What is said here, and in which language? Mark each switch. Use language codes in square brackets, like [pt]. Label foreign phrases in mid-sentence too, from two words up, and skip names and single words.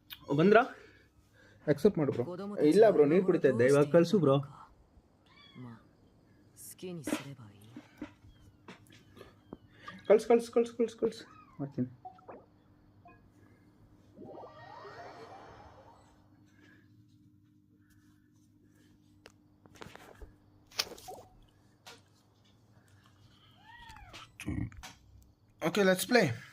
[kn] ಬಂದ್ರಾ ಅಕ್ಸೆಪ್ಟ್ ಮಾಡು ಬ್ರೋ. ಇಲ್ಲ ಬ್ರೋ, ನೀರು ಕುಡಿತಾ ಇದ್ದೆ, ಇವಾಗ ಕಳಿಸು ಬ್ರೋ. [ja] まあ好きにすればいい。 [kn] ಕಳ್ಸು ಮಾಡ್ತೀನಿ. [en] okay, let's play.